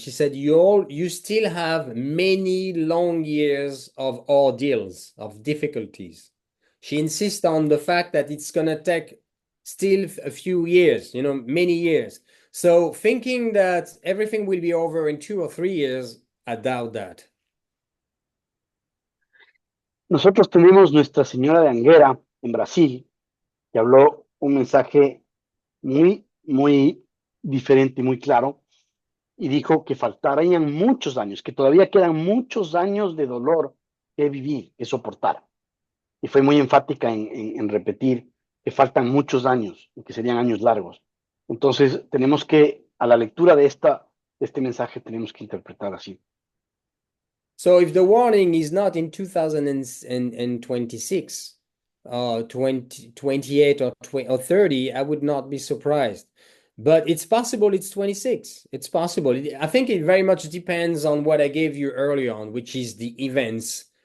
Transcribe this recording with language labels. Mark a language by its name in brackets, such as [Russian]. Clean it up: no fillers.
[English] She said, you still have many long years of ordeals, of difficulties. She insists on the fact that it's gonna take still a few years, you know, many years. So thinking that everything will be over in 2 or 3 years, I doubt that. [Spanish] Nosotros tenemos Nuestra Señora de Anguera en Brasil, que habló un mensaje muy diferente, muy claro, y dijo que faltarían muchos años, que todavía quedan muchos años de dolor que vivir, que soportar. Y fue muy enfática en repetir que faltan muchos años y que serían años largos. Entonces, tenemos que, a la lectura de este mensaje, tenemos que interpretar así. [English] So if the warning is not in 2026, 28 or 30, I would not be surprised. But it's possible it's 26. It's possible. I think it very much depends on what I gave you earlier on, which is the events.